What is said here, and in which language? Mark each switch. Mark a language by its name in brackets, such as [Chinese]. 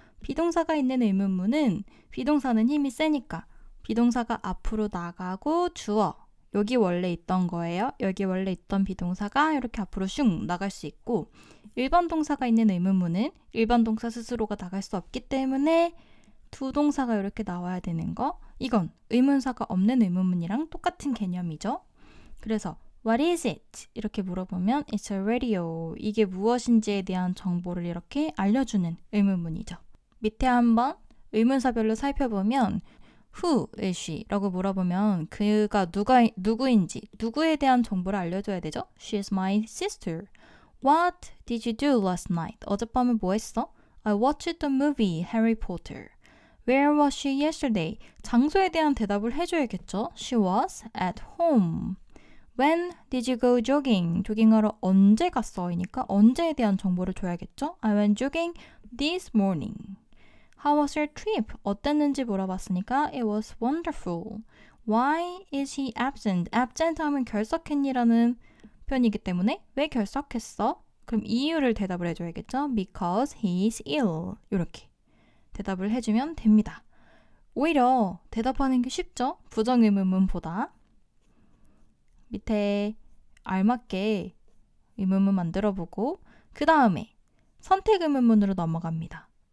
[Korean] 비동사가 있는 의문문은 비동사는 힘이 세니까 비동사가 앞으로 나가고 주어 여기 원래 있던 거예요. 여기 원래 있던 비동사가 이렇게 앞으로 슝 나갈 수 있고 일반 동사가 있는 의문문은 일반 동사 스스로가 나갈 수 없기 때문에 두 동사가 이렇게 나와야 되는 거. 이건 의문사가 없는 의문문이랑 똑같은 개념이죠. 그래서 [English] What is it? [Korean] 이렇게 물어보면 [English] It's a radio. [Korean] 이게 무엇인지에 대한 정보를 이렇게 알려주는 의문문이죠. 밑에 한번 의문사별로 살펴보면 [English] Who is she? [Korean] 라고 물어보면 그가 누구인지 누구에 대한 정보를 알려줘야 되죠. [English] She is my sister. What did you do last night? [Korean] 어젯밤에 뭐 했어? [English] I watched the movie Harry Potter. Where was she yesterday? [Korean] 장소에 대한 대답을 해줘야겠죠. [English] She was at home. When did you go jogging? [Korean] 조깅하러 언제 갔어? 이니까 언제에 대한 정보를 줘야겠죠. [English] I went jogging this morning. How was your trip? [Korean] 어땠는지 물어봤으니까 [English] It was wonderful. Why is he absent? [Korean] absent 하면 결석했니라는 표현이기 때문에 왜 결석했어? 그럼 이유를 대답을 해줘야겠죠. [English] Because he is ill. [Korean] 이렇게 대답을 해주면 됩니다. 오히려 대답하는 게 쉽죠? 부정의문문보다. 밑에 알맞게 의문문 만들어보고 그 다음에 선택의문문으로 넘어갑니다.